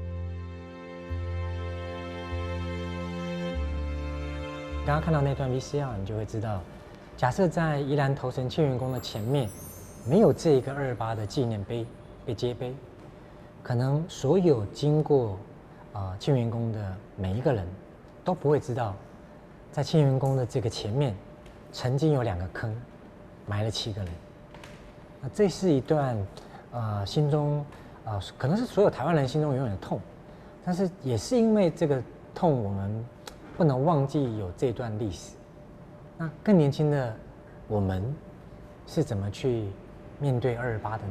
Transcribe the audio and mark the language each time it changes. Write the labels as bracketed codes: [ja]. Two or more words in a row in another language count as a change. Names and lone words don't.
[zh] 剛剛看到那段 VCR， 你就會知道，假設在宜蘭頭城慶元宮的前面沒有這個228的紀念碑被揭碑，可能所有經過慶元宮的每一個人都不會知道，在慶元宮的這個前面，曾經有2個坑，埋了7個人。那這是一段心中可能是所有台灣人心中永遠的痛，但是也是因為這個痛，我們不能忘記有這段歷史。那更年輕的我們是怎麼去面對228的呢？